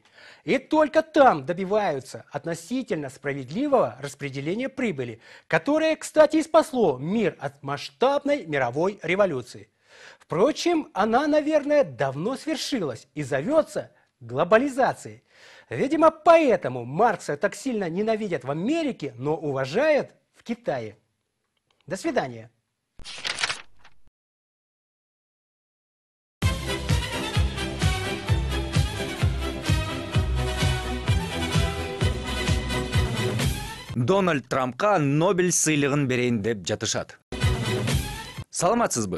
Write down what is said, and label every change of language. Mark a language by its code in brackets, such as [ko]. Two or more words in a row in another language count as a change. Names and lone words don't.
[ru] И только там добиваются относительно справедливого распределения прибыли, которое, кстати, и спасло мир от масштабной мировой революции. Впрочем, она, наверное, давно свершилась и зовется глобализацией. Видимо, поэтому Маркса так сильно ненавидят в Америке, но уважают в Китае. До свидания. [ky] Дональд Трампка Нобель сыйлыгын берейин деп жатышат. Саламатсызбы?